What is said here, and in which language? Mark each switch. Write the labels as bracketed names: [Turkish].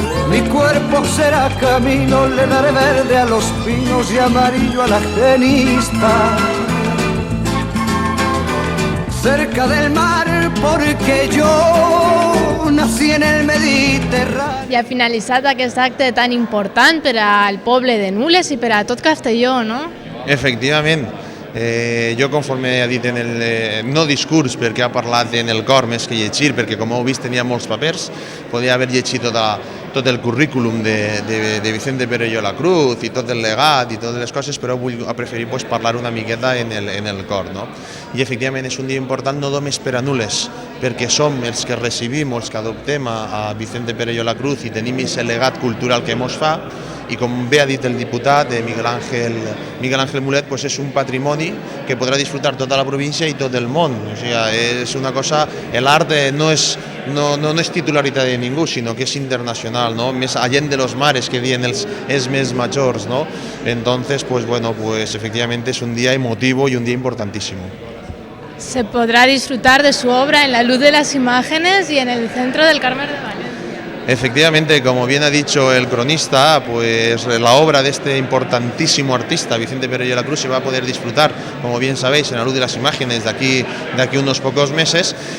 [Spanish] Mi cuerpo será camino, le daré verde a los pinos y amarillo a la genista. Cerca del mar porque yo nací en el Mediterráneo. [Catalan] I ha finalitzat aquest acte tan important per al poble de Nules i per a tot Castelló, no? Efectivament. Jo, conforme ha dit en el no discurs, perquè ha parlat en el cor més que llegir, perquè com heu vist tenia molts papers, podia haver llegit tot el currículum de Vicente Perello la Cruz i tot el legat i totes les coses, però ha preferit parlar una miqueta en el cor. No? I efectivament és un dia important no només per a Nules, perquè som els que recibim, els que adoptem a Vicente Perello la Cruz i tenim aquest legat cultural que ens fa, i com bé ha dit el diputat Miguel Ángel Mulet, pues és un patrimoni que podrà disfrutar tota la província i tot el món. O sigui, és una cosa, l'art no és titularitat de ningú, sinó que és internacional, no? Més [Spanish] allá de los mares [Catalan] que diuen els més majors, no? [Spanish] Entonces, pues bueno, pues efectivamente es un día emotivo y un día importantísimo. Se podrá disfrutar de su obra en la luz de las imágenes y en el centro del Carmen de Valencia. Efectivamente, como bien ha dicho el cronista, pues la obra de este importantísimo artista, Vicente Perello la Cruz, se va a poder disfrutar, como bien sabéis, en la luz de las imágenes de aquí unos pocos meses.